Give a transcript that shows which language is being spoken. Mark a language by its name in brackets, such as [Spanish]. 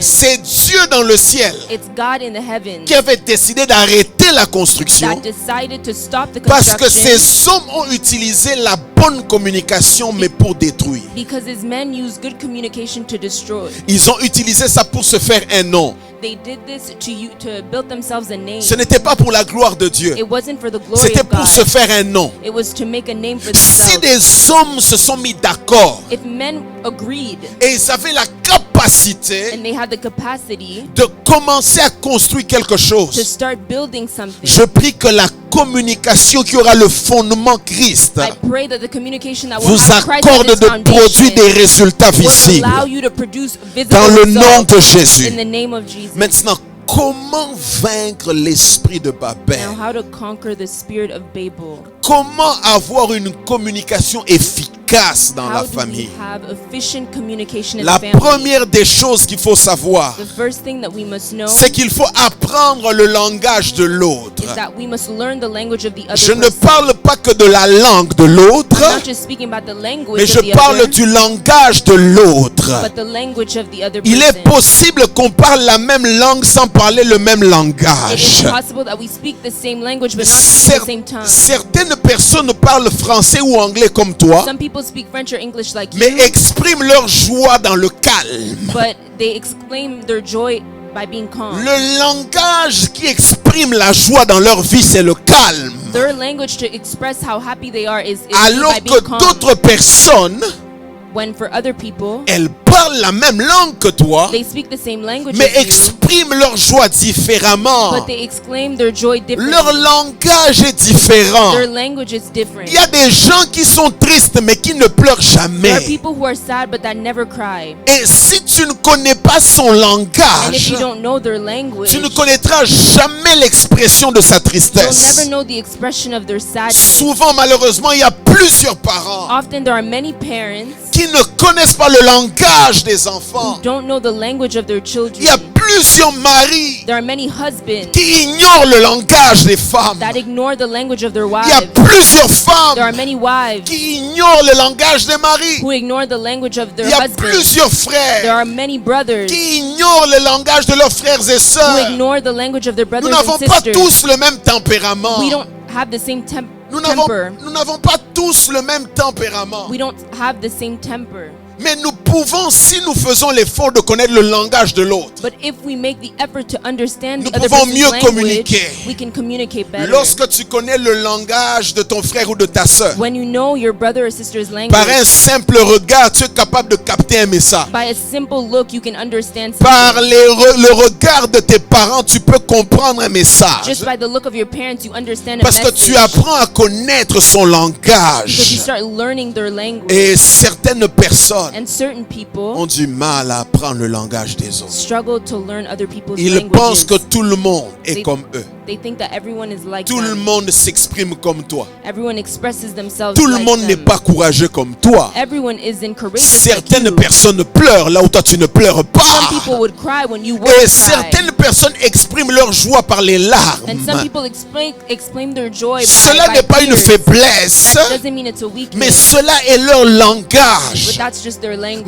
[French] C'est Dieu dans le ciel [English] It's God in the heavens [French] qui avait décidé d'arrêter la construction [English] that decided to stop the [French] parce que [English] construction [French] ces hommes ont utilisé la bonne communication mais pour détruire. [English] because his men use good communication to destroy. [French] Ils ont utilisé ça pour se faire un nom. [English] They did this to build themselves a name. [French] Ce n'était pas pour la gloire de Dieu. [English] It wasn't for the glory [French] C'était [English] of [French] pour [English] God. [French] se faire un nom. [English] It was to make a name for [French] Si [English] themselves. [French] des hommes se sont mis d'accord [English] If men agreed [French] et ils avaient la capacité [English] and they had the capacity [French] de commencer à construire quelque [English] to [French] chose, [English] start building something, [French] je prie que la communication qui aura le fondement Christ [English] I pray that the communication that will [French] vous [English] have Christ as [French] accorde [English] its [French] de [English] foundation [French] produire des résultats [English] will [French] visibles [English] allow you to produce visible [French] dans le nom [English] results [French] de [English] in [French] Jésus. [English] the name of Jesus. [French] Maintenant, comment vaincre l'esprit de Babel? [English] Now, how to conquer the spirit of Babel? [French] Comment avoir une communication efficace dans la [English] How do we [French] famille? [English] have efficient communication in [French] La [English] the family? [French] première des choses qu'il faut savoir, [English] The first thing that we must know [French] c'est qu'il faut apprendre le langage de l'autre. [English] is that we must learn the language of the other [French] Je ne [English] person. [French] parle pas que de la langue de l'autre, [English] I'm not just speaking about the language [French] mais je [English] of the [French] parle [English] other, [French] du langage de l'autre. [English] but the language of the other [French] Il [English] person. [French] est possible qu'on parle la même langue sans parler le même [English] It is [French] langage. [English] possible that we speak the same language but not speak the same tongue. [French] Certaines personnes parlent français ou anglais comme toi, [English] Some people speak French or English like [French] mais [English] you, [French] expriment leur joie dans le calme. [English] but they exclaim their joy by being calm. [French] Le langage qui exprime la joie dans leur vie, c'est le calme. [English] Their language to express how happy they are is [French] Alors [English] by [French] que [English] being calm. [French] d'autres personnes, [English] When for other people, [French] elles parlent la même langue que toi, [English] they speak the same language [French] mais [English] as you, [French] expriment leur joie différemment. [English] but they exclaim their joy differently. [French] Leur langage est différent. [English] Their language is different. [French] Il y a des gens qui sont tristes mais qui ne pleurent [English] There are [French] jamais. [English] people who are sad but that never cry. [French] Et si tu ne connais pas son [English] And if [French] langage, [English] you don't know their language, [French] tu ne connaîtras jamais l'expression de sa [English] you'll [French] tristesse. [English] never know the expression of their sadness. [French] Souvent, malheureusement, il y a plusieurs parents [English] Often there are many parents [French] qui ne connaissent pas le langage des enfants. [English] who don't know the language of their [French] Il y a [English] children. [French] plusieurs maris [English] There are many husbands [French] qui ignorent le langage des femmes. [English] that ignore the language of their [French] Il y a [English] wives. [French] plusieurs [English] There are [French] femmes [English] many wives [French] qui ignorent le langage des maris. [English] who ignore the language of [French] Il [English] their [French] y a [English] husbands. [French] plusieurs [English] There [French] frères [English] are many brothers [French] qui ignorent le langage de leurs frères et [English] who [French] sœurs. [English] ignore the language of their [French] Nous [English] brothers [French] n'avons [English] and [French] pas [English] sisters. [French] tous le même tempérament. [English] We don't have the same temper. [French] Nous n'avons pas tous le même tempérament. [English] We don't have the same temper. [French] Mais nous pouvons, si nous faisons l'effort de connaître le langage de l'autre, [English] But if we make the effort to understand [French] nous [English] the other [French] pouvons [English] person's [French] mieux [English] language, [French] communiquer. [English] we can communicate better. [French] lorsque tu connais le langage de ton frère ou de ta sœur, [English] When you know your brother or sister's language, [French] par un simple regard, tu es capable de capter un message. [English] by a simple look, you can understand [French] Par [English] something. [French] le regard de tes parents, tu peux comprendre un message. [English] Just by the look of your parents, you understand a [French] Parce que tu [English] message. [French] apprends à connaître son [English] Because you [French] langage. [English] start learning their language. [French] Et certaines personnes [English] And certain people [French] ont du mal à apprendre le langage des autres. [English] struggle to learn other people's [French] Ils [English] languages. [French] pensent que tout le monde est comme eux. [English] They think that everyone is like [French] Tout le [English] them. [French] monde s'exprime comme toi. [English] Everyone expresses themselves [French] Tout le [English] like [French] monde [English] them. [French] n'est pas courageux comme toi. [English] Everyone isn't courageous [French] Certaines [English] like you. [French] personnes pleurent là où toi tu ne pleures [English] Some [French] pas. [English] people would cry when you [French] Et [English] would cry. [French] certaines personnes expriment leur joie par les [English] And some [French] larmes. [English] people explain their joy by, [French] Cela [English] by [French] n'est pas une [English] tears. [French] faiblesse, [English] That doesn't mean it's a weakness, [French] mais cela est leur [English] but [French] langage. [English] that's just their language.